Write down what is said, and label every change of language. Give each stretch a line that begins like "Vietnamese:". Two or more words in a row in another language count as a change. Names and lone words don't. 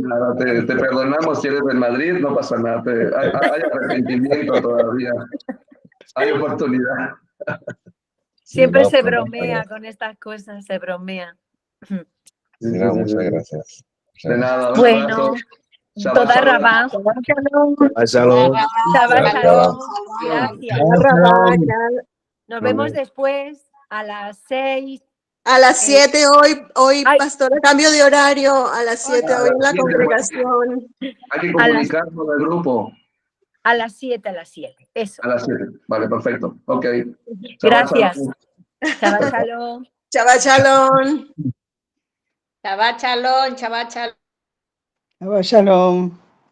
Spanish: Nada, te perdonamos si eres del Madrid, no pasa nada. Hay arrepentimiento todavía. Hay oportunidad. Siempre No, se pues, bromea con estas cosas, se bromea. mira, muchas gracias. De nada, un Bueno, abrazo. Shabbat toda shalom. rabá. Shalom. Shabbat Shabbat shalom. shalom. Gracias. Nos vemos después a las 6. A las 7 hoy, Ay. pastora, cambio de horario, a las 7 A hoy las en la 7, congregación. Hay que comunicarnos con el grupo. A las 7, Eso. A las 7. Vale, perfecto. Ok. Gracias. Shabbat
Hebrew: שבת שלום. שבת שלום. שבת שלום, שבת שלום. Shalom.